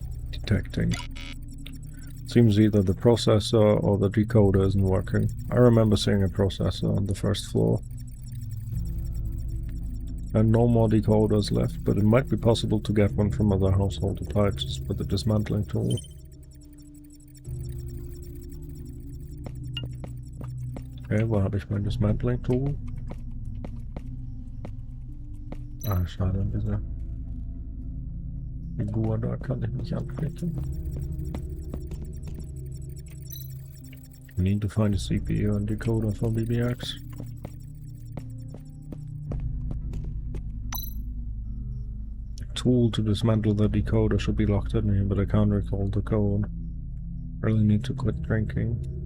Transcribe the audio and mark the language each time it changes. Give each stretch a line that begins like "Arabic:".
English: Detecting. Seems either the processor or the decoder isn't working. I remember seeing a processor on the first floor. And no more decoders left, but it might be possible to get one from other household appliances with the dismantling tool.
German: Okay, wo habe ich mein Dismantling Tool? Ah, schade, diese Figur da kann ich nicht anklicken.
English: Need to find a CPU and decoder for BBX. Tool to dismantle the decoder should be locked in here, but I can't recall the code. Really need to quit drinking.